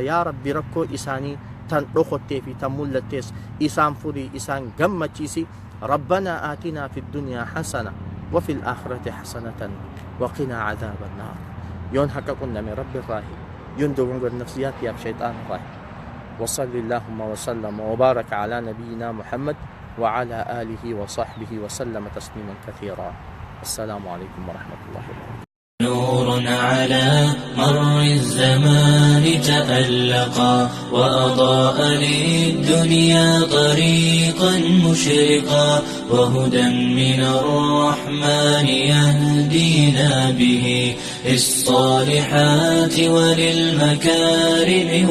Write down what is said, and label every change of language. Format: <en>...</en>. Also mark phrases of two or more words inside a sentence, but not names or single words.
<om>Yaa Rabbi, rakkoo isaanii tan dhokottee fi tan mul'attees isaan furii, isaan gammachiisi.</om> <ar>ربنا آتنا في الدنيا حسنة وفي الآخرة حسنة وقنا عذاب النار.</ar> <om>Yoon haqa qunname rabbi irraahi, yoon dogongor nafsiyaatiyaaf shayxaan irraahi.</om> <ar>وصل اللهم وسلم وبارك على نبينا محمد وعلى آله وصحبه وسلم تسليما كثيرا. السلام عليكم ورحمة الله وبركاته. نور على مر الزمان تألقا وأضاء للدنيا طريقا مشرقا وهدى من الرحمن يهدينا به للصالحات وللمكارم والتقى.</ar>